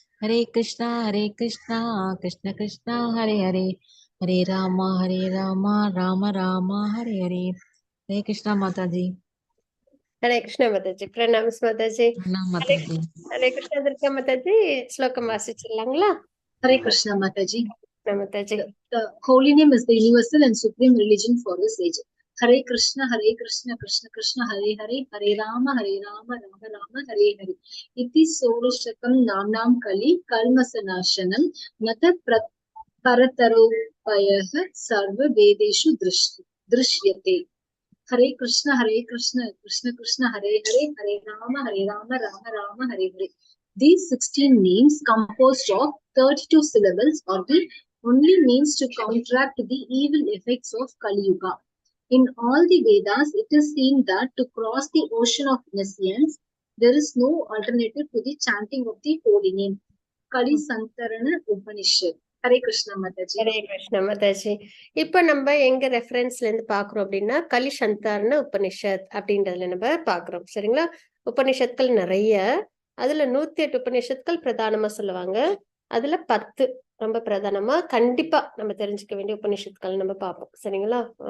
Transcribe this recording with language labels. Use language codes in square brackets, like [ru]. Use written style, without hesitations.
[sa] हरे कृष्णा कृष्ण कृष्ण हरे हरे हरे राम राम राम हरे हरे। [hi] हरे कृष्णा माता जी। हरे कृष्णा माताजी। प्रणाम माताजी। प्रणाम माता जी। हरे कृष्णा दुर्गा माताजी श्लोकम [ta] வாசிச்சிடலாங்களா? [hi] हरे कृष्णा माताजी। माताजी। [en] The holy name is the universal and supreme religion for this age. [sa] Hare Krishna Krishna Krishna Hare Hare Hare Rama Rama Rama Hare Hare. Iti Sorushakam Namnam Kali Kalmasanashanam Natat Parataropayah Sarva Vedeshu Drishyate. Hare Krishna Krishna Krishna Hare Hare Hare Rama Rama Hare Hare. [en] These 16 names composed of 32 syllables are the only means to counteract the evil effects of Kali Yuga. In all the Vedas, it is seen that to cross the ocean of nescience, there is no alternative to the chanting of the holy name. Kali Santarana Upanishad. Hare Krishna Mataji. [ta] Hare Krishna Mataji. இப்ப நம்ம எங்க ரெஃபரன்ஸ்ல இருந்து பாக்குறோம் அப்படின்னா கலி சந்தாரண உபனிஷத் அப்படின்றதுல நம்ம பாக்குறோம். சரிங்களா? உபனிஷத்கள் நிறைய, அதுல 108 உபனிஷத்கள் பிரதானமா சொல்லுவாங்க. அதுல 10 ரொம்ப பிரதானமா கண்டிப்பா நம்ம தெரிஞ்சுக்க வேண்டிய உபனிஷத்கள் நம்ம பார்ப்போம். சரிங்களா?